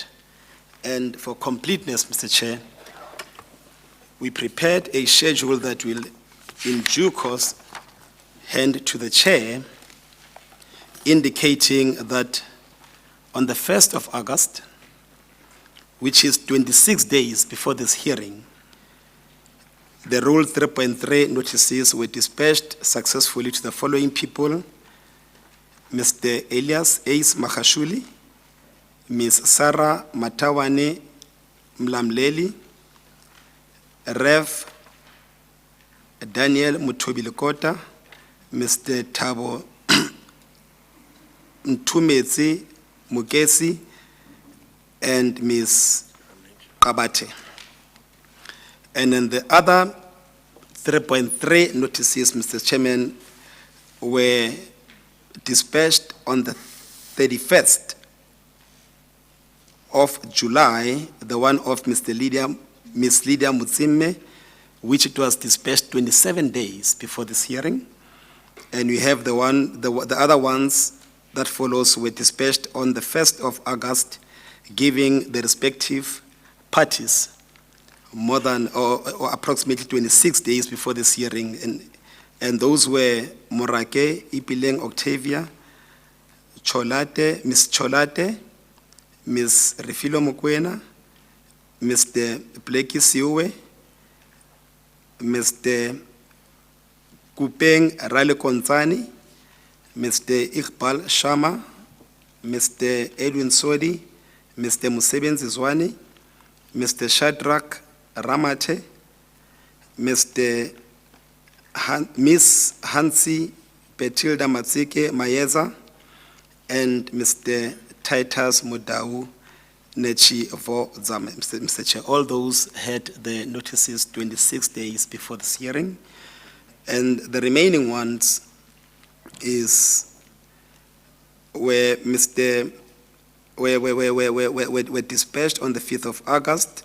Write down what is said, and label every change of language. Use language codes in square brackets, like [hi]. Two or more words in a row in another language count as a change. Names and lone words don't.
[en] And for completeness, Mr. Chair, we prepared a schedule that will, in due course, hand to the chair, indicating that on the 1st of August, which is 26 days before this hearing, the Rule 3.3 notices were dispatched successfully to the following people: Mr. Elias Ace Mahashuli, Ms. Sarah Matawane Mlamleli, Rev. Daniel Mutobilekota, Mr. Thabo Ntumetsi Mukesi, and Ms. Kabate. And then the other 3.3 notices, Mr. Chairman, were dispatched on the 31st of July, the one of Ms. Lydia Mutsime, which it was dispatched 27 days before this hearing. And we have the other ones that follows were dispatched on the 1st of August, giving the respective parties more than or approximately 26 days before this hearing. And those were Morake Ipileng Octavia, Cholate, Ms. Cholate, Ms. Refilo Mokwena, Mr. Blakey Siwe, Mr. Kupeng Rale Konzani, Mr. Iqbal Shama, Mr. Edwin Sodi, Mr. Musebenzi Zwani, Mr. Shadrach Ramate, Mr. Miss Hansi Betilda Matsike Mayeza, and Mr. Titus Mudau Nechi Vo Zame. Mr. Chair, all those had the notices 26 days before this hearing, and the remaining ones were dispatched on the 5th of August.